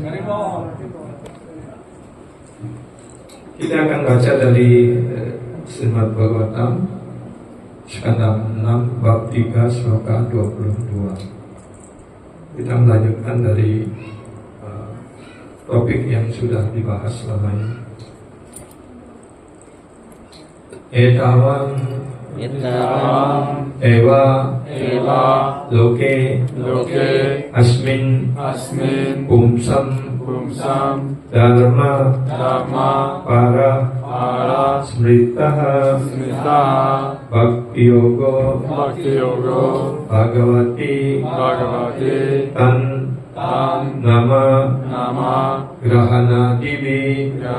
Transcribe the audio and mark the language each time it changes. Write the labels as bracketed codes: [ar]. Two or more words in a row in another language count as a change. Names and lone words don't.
[id] Kita akan baca dari Srimad Bhagavatam skanda 6 bab 3 sloka 22. Kita melanjutkan dari topik yang sudah dibahas selama ini. [sa] Etavam Eva Loke Asmin Pumsam Dharma Para Smritaha Bhakti Yogo Bhagavati Tan Nama Grahana Divi